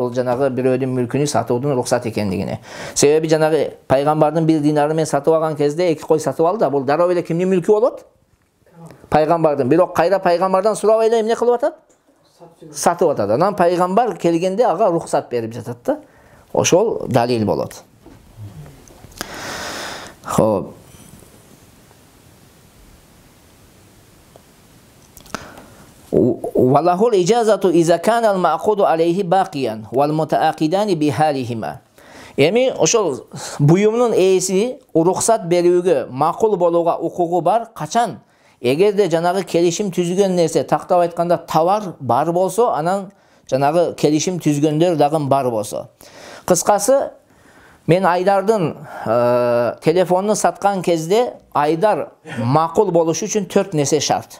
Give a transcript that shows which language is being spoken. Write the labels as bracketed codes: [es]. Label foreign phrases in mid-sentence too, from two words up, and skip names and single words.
[ky] Бул жанагы бирөөдүн мүлкүнү сатуудун уруксат экендигине. Себеби жанагы пайгамбардын 1 динары менен сатып алган кезде 2 кой сатып алды да. Бул дароо эле кимдин мүлкү болот? Пайгамбардын. Бирок кайра пайгамбардан сурабай эле эмне кылып атат? Сатып атат. Анан пайгамбар келгенде ага уруксат берип жатат да. Ошол далил болот. Хоп. [ar] وله الإجازة إذا كان المعقود عليه باقيا والمتعاقدان بحالهما. [ky] Эми ошол буюмдун ээси уруксат берүүгө, макул болууга укугу бар качан? Эгерде жанагы келишим түзгөн нерсе, тактап айтканда товар бар болсо, анан жанагы келишим түзгөндөр дагы бар болсо. Кыскасы, мен Айдардын телефонун саткан кезде Айдар макул болушу үчүн 4 нерсе шарт.